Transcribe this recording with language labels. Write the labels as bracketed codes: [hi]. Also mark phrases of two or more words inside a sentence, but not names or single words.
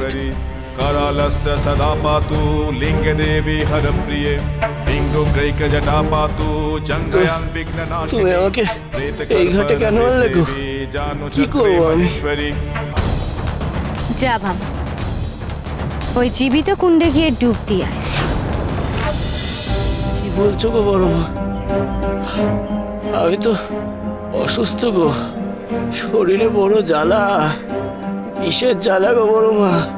[sa] करालस्य सदा पातु लिंगदेवी हरप्रिये लिंगोग्रैक जटा पातु जंगयां विघ्ननाशिनी। [bn] তুমি আমাকে এই ঘাটে কেন আনলে গো? কি করবো আমি? যা বাবা, ওই জীবিত কুণ্ডে গিয়ে ডুব দিয়ে আয়। কি বলছো গো বড়মা? আমি তো অসুস্থ গো, শরীরে বড় জ্বালা, বিষের জ্বালা গো বড়মা।